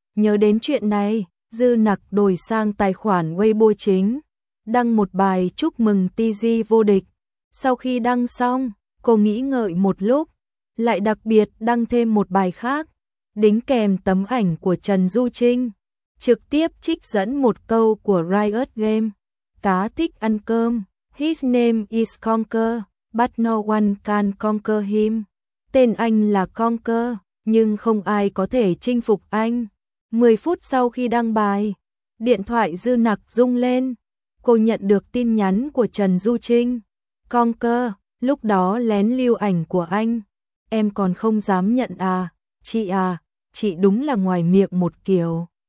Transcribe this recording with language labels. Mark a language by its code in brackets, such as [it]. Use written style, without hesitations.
[vi] Nhớ đến chuyện này, Dư Nặc đổi sang tài khoản Weibo chính, đăng một bài chúc mừng TG vô địch. Sau khi đăng xong, cô nghĩ ngợi một lúc, lại đặc biệt đăng thêm một bài khác, đính kèm tấm ảnh của Trần Du Trinh, trực tiếp trích dẫn một câu của Riot Game. Cá thích ăn cơm, [en] his name is Conker, but no one can conquer him. [vi] Tên anh là Conker, nhưng không ai có thể chinh phục anh. 10 phút sau khi đăng bài, điện thoại Dư Nặc rung lên, cô nhận được tin nhắn của Trần Du Trinh. Conker, lúc đó lén lưu ảnh của anh, em còn không dám nhận à, chị đúng là ngoài miệng một kiểu.